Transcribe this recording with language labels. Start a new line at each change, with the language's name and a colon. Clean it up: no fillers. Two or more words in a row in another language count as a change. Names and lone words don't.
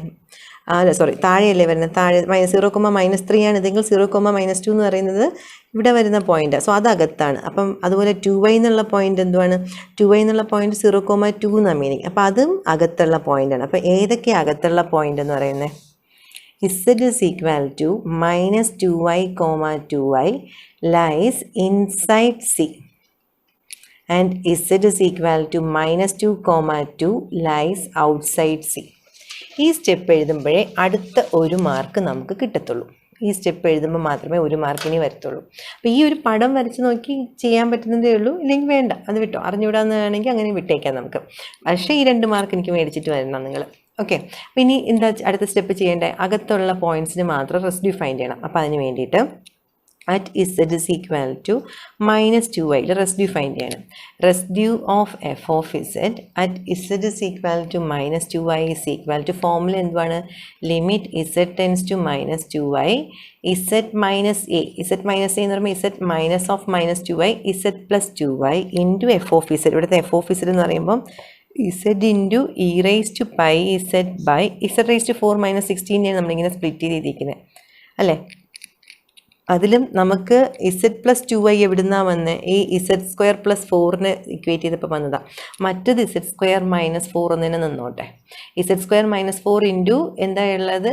Malayalam: താഴെയല്ലേ വരുന്നത്? താഴെ 0,-3 ആണ് ഇതെങ്കിൽ 0,-2 എന്ന് പറയുന്നത് ഇവിടെ വരുന്ന പോയിൻ്റാണ്. സോ അത് അകത്താണ്. അപ്പം അതുപോലെ 2y എന്നുള്ള പോയിൻ്റ് എന്തുവാണ്? 2y എന്നുള്ള പോയിൻ്റ് 0,2 എന്നാണ് മീനിങ്. അപ്പോൾ അതും അകത്തുള്ള പോയിൻ്റാണ്. അപ്പോൾ ഏതൊക്കെ അകത്തുള്ള പോയിൻ്റ് എന്ന് പറയുന്നത്?
English: Z is equal to -2y, 2i lies inside C and Z is equal to -2, 2 lies outside C.
Malayalam: ഈ സ്റ്റെപ്പ് എഴുതുമ്പോഴേ അടുത്ത 1 മാർക്ക് നമുക്ക് കിട്ടത്തുള്ളൂ. ഈ സ്റ്റെപ്പ് എഴുതുമ്പോൾ മാത്രമേ 1 മാർക്കിന് വരത്തുള്ളൂ. അപ്പോൾ ഈ ഒരു പടം വരച്ച് നോക്കി ചെയ്യാൻ പറ്റുന്നതേ ഉള്ളൂ. ഇല്ലെങ്കിൽ വേണ്ട, അത് വിട്ടോ. അറിഞ്ഞുവിടാന്ന് വേണമെങ്കിൽ അങ്ങനെ വിട്ടേക്കാം നമുക്ക്. പക്ഷേ ഈ 2 മാർക്ക് എനിക്ക് മേടിച്ചിട്ട് വരണം നിങ്ങൾ. ഓക്കെ, അപ്പോൾ ഇനി എന്താ അടുത്ത സ്റ്റെപ്പ് ചെയ്യേണ്ടത്? അകത്തുള്ള പോയിൻറ്റ്സിന് മാത്രം
English: residue find
Malayalam: ചെയ്യണം. അപ്പോൾ അതിന് വേണ്ടിയിട്ട്
English: at z is equal to minus 2y. Residue find
Malayalam: ചെയ്യണം.
English: Residue of f of z at z is equal to minus 2y is equal to formula എന്താണ്? Limit z tends to minus 2y z minus a. z minus a
Malayalam: എന്ന് പറയുമ്പോൾ
English: z minus of minus 2y z plus 2y into f of z. ഇവിടുത്തെ f of z
Malayalam: എന്ന് പറയുമ്പോൾ
English: z into e raised to pi z by z raised to 4 minus 16
Malayalam: നമ്മളിങ്ങനെ സ്പ്ലിറ്റ് ചെയ്തിരിക്കുന്നത് അല്ലേ? അതിലും നമുക്ക് z പ്ലസ് 2y എവിടുന്നാണ് വന്നത്? ഈ z
English: square plus
Malayalam: 4നെ ഇക്വേറ്റ് ചെയ്തപ്പോൾ വന്നതാണ്. മറ്റത് z
English: square minus
Malayalam: 4 എന്നതിനെ നിന്നോട്ടെ. z
English: square minus 4 into
Malayalam: എന്താ ഉള്ളത്?